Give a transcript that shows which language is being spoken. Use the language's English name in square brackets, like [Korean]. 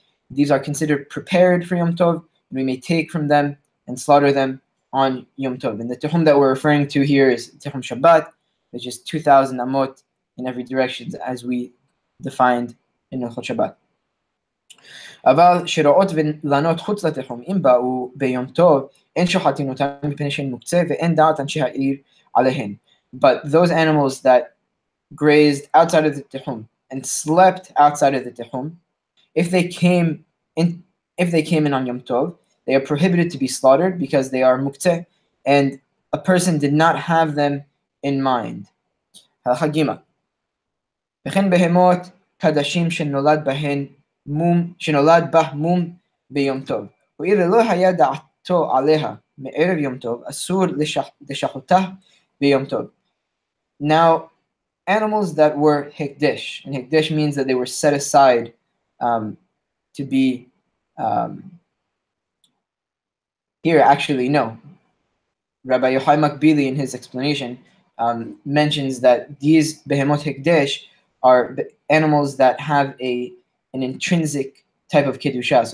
[English] These are considered prepared for Yom Tov, and we may take from them and slaughter them on Yom Tov. And the tehum that we're referring to here is tehum Shabbat, which is 2,000 amot in every direction, as we defined in Hilchot Shabbat. [Hebrew] אבל שרעות ולנות חוץ לתחום, אם באו ביום טוב, אין שוחטין אותם מפני שהן מוקצה, ואין דעת אנשי העיר עליהן. [English] But those animals that grazed outside of the tehum and slept outside of the tehum, if they came in on Yom Tov, they are prohibited to be slaughtered because they are muktzeh, and a person did not have them in mind. [Hebrew] הלכה ג' וכן בהמות קדשים שנולד בהן שנולד בה מום ביום טוב. הואיל ולא היה דעתו עליה מערב יום טוב, אסור לשחותה ביום טוב. [English] Now, animals that were hekdesh, and hekdesh means that they were set aside to be here. Actually, no. Rabbi Yochai Makbili, in his explanation, mentions that these behemot hekdesh are animals that have an intrinsic type of kedusha.